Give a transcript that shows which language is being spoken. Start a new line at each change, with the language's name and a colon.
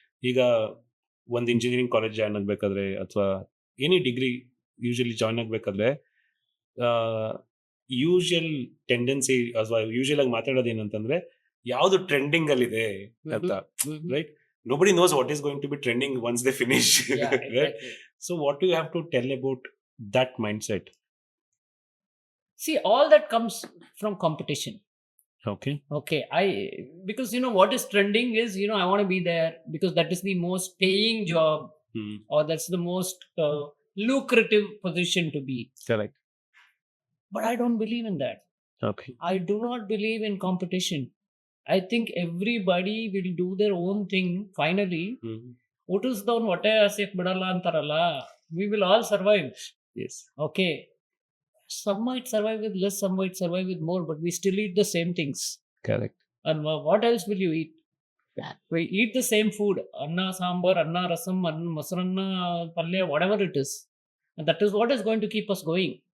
Kannada: ಈಗ ಒಂದು engineering college join ಆಗಬೇಕಾದ್ರೆ ಅಥವಾ ಎನಿ ಡಿಗ್ರಿ ಯೂಶಲಿ ಜಾಯ್ನ್ ಆಗಬೇಕಾದ್ರೆ ಯೂಶುವಲ್ ಟೆಂಡೆನ್ಸಿ ಅಥವಾ ಯೂಶುವಲ್ ಆಗಿ ಮಾತಾಡೋದು ಏನಂತಂದ್ರೆ ಯಾವುದು ಟ್ರೆಂಡಿಂಗ್ ಅಲ್ಲಿದೆ ಅಂತ, right?
English: Nobody knows what is going to be trending once they finish. Yeah, Right? exactly. So what do you have to tell about that mindset? See, all that comes from competition. Okay. Okay, because what is trending is I want to be there because that is the most paying job, or that's the most lucrative position to be. Correct. But I don't believe in that. Okay. I do not believe in competition. I think everybody will do their own thing finally.
Kannada: Huಟ್ಟಿಸ್ದವ್ನು ಹೊಟ್ಟೆ ಹಸಿಯಕ್ ಬಿಡಲ್ಲ ಅಂತಾರಲ್ಲ,
English: we will all survive. Yes. Okay, some might survive with less, some might survive with more, but we still eat the same things. Correct. And what else will you eat? We eat the same food: anna sambar, anna rasam, masaranna palya, whatever it is, and that is what is going to keep us going.